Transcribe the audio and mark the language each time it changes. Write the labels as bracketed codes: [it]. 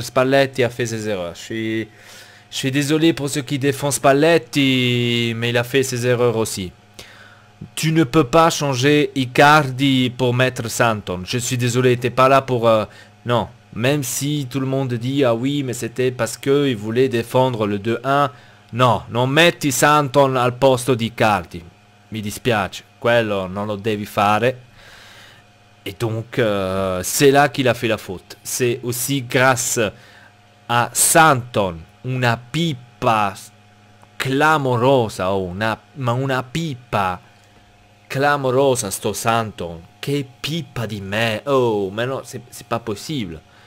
[fr] Spalletti a fait ses erreurs. Je suis désolé pour ceux qui défendent Spalletti, mais il a fait ses erreurs aussi. Tu ne peux pas changer Icardi pour mettre Santon. Je suis désolé, t'es pas là pour Non, même si tout le monde dit ah oui mais c'était parce qu'il voulait défendre le 2-1. [it] No, non metti Santon al posto di Icardi. Mi dispiace, quello non lo devi fare. [fr] Et donc c'est là qu'il a fait la faute. C'est aussi grâce a [it] Santon, una pipa clamorosa, oh, ma una pipa clamorosa sto Santon. Che pipa di me, [fr] oh, mais non, c'est pas possible.